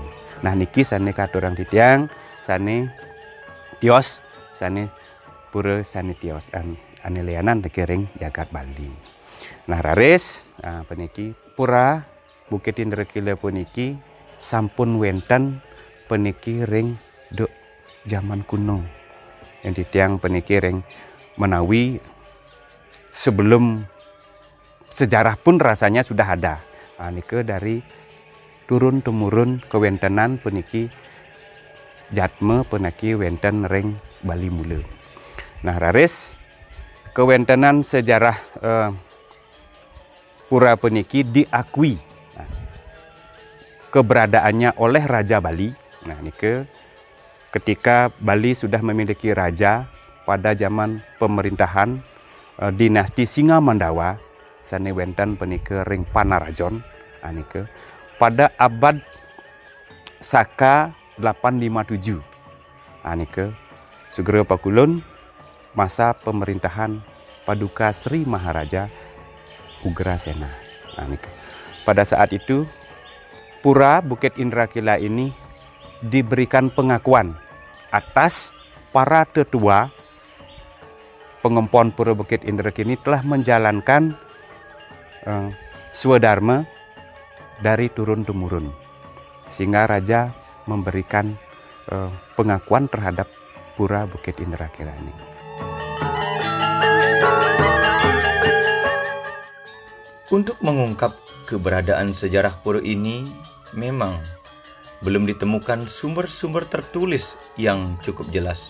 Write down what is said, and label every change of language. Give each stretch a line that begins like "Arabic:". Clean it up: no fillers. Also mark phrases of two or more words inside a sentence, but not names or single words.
Balinese: Nah niki sane katurang titiang sane tios sane pura sane tios ane leanan niki ring Jagat Bali. Nah laris peniki Pura Bukit Indrakila puniki sampun wenten peniki ring duk
Indonesian: zaman kuno. Yang
Balinese: titiang peniki ring menawi
Indonesian: sebelum sejarah pun rasanya sudah ada.
Balinese: Nike
Indonesian: dari turun temurun
Balinese: kewentenan puniki jatme puniki wenten ring Bali mula.
Indonesian: Nah
Balinese: raris kewentenan
Indonesian: sejarah pura puniki diakui keberadaannya oleh Raja Bali. Nah nike ketika Bali sudah memiliki raja pada zaman pemerintahan dinasti Singa Mandawa
Balinese: sane wenten puniki ring
Indonesian: Panarajon. Nike pada abad Saka 857. Nike segera pakulun masa pemerintahan Paduka Sri Maharaja Ugrasena. Nike pada saat itu pura Bukit Indrakila ini diberikan pengakuan atas para tetua pengempon pura Bukit Indrakila ini telah menjalankan swadharma dari turun temurun, sehingga raja memberikan pengakuan terhadap pura Bukit Indrakila ini. Untuk mengungkap keberadaan sejarah pura ini memang belum ditemukan sumber-sumber tertulis yang cukup jelas.